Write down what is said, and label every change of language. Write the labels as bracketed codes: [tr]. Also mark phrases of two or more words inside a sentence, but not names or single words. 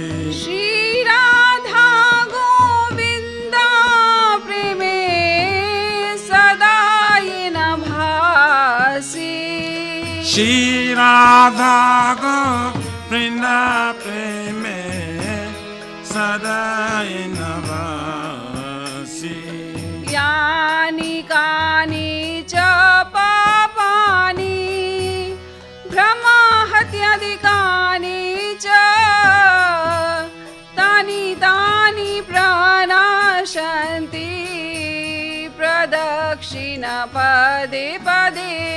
[bn] শ্রী রাধা গোবিন্দা প্রেমে সদা না ভাসি শ্রী রাধা গোবিন্দ প্রেমে সদাই নবাসী [sa] यानि कानि च पापानि भ्रमहत्यादिकानि च तानि तानि प्रणाशन्ति प्रदक्षिण पदे पदे